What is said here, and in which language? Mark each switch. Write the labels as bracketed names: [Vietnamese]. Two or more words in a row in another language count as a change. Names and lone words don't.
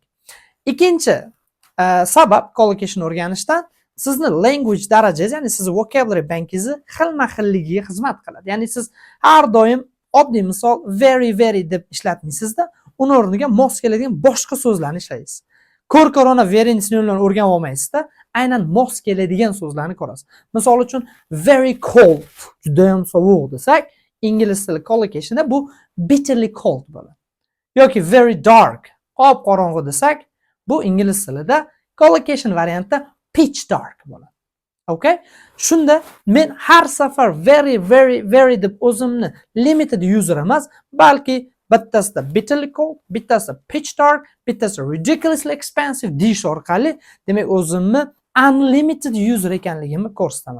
[Uzbek] Ikkinchi sabab collocation o'rganishdan sizni language darajangiz, ya'ni sizni vocabulary bankingizni xilma-xilligiga xizmat qiladi. Ya'ni siz har doim oddiy misol very deb ishlatmaysizda, uni o'rniga mos keladigan boshqa so'zlarni ishlaysiz. Ko'r-ko'rona very sinonimlarni o'rganib olmaysizda, aynan mos keladigan so'zlarni ko'rasiz. Misol uchun [English] very cold, [Uzbek] juda ham sovuq desak, ingliz tili collocationda bu [English] bitterly cold [Uzbek] bo'ladi. Yoki [English] very dark, [Uzbek] qop-qorong'u desak, bu ingliz tilida collocation variantda [English] pitch dark [Uzbek] bo'ladi. [English] Okay? [Uzbek] Shunda men har safar very deb o'zimni [English] limited user [Uzbek] emas, balki bittasida [English] bitterly cold, [Uzbek] bittasida [English] pitch dark, [Uzbek] bittasida [English] ridiculously expensive [Uzbek] deyish orqali demak o'zimni [English] unlimited user [Uzbek] ekanligimni ko'rsataman.